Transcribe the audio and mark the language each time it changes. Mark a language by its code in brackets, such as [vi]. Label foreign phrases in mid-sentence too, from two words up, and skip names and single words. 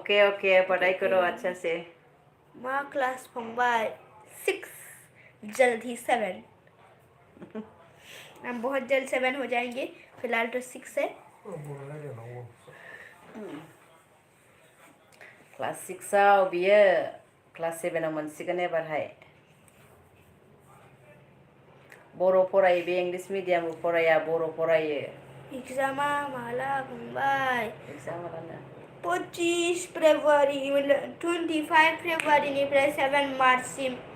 [hi] ओके पढ़ाई करो अच्छा से। [brx] माँ क्लास फंबाय 6, [hi] जल्द ही [brx] 7। [hi] हम बहुत जल्द 7 हो जाएंगे, फिलहाल तो 6 है। [brx] क्लास 6आव बियो क्लास 7आव मोनसिगोन एबारहाय। बर' फरायो बे, [en] English medium [brx] फराया, बर' फरायो। एग्जामा माला फंबाय? एग्जामानो 25 फेब्रुवारि, 25 फेब्रुवारिनिफ्राय 7 मार्चसिम।